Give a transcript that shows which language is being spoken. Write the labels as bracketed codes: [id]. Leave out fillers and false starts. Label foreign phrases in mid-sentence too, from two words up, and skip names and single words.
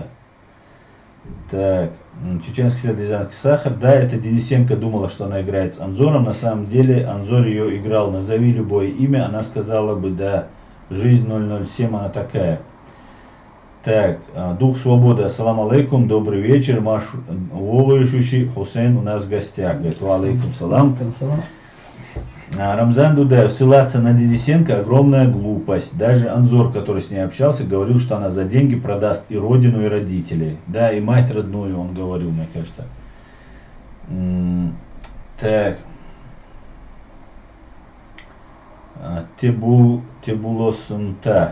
[ru] Так, чеченский след Рязанский сахар. Да, это Денисенко думала, что она играет с Анзором. На самом деле Анзор ее играл. Назови любое имя, она сказала бы, да, жизнь 007, она такая. Так, Дух Свободы, [ar] السلام عليكم, [ru] добрый вечер, Маш уважающий Хусейн у нас в гостях. Говорит, [ar] وعليكم السلام. [ru] Рамзан Дудаев, ссылаться на Денисенко огромная глупость. Даже Анзор, который с ней общался, говорил, что она за деньги продаст и родину, и родителей. Да, и мать родную, он говорил, мне кажется. Так. Тебулосунта.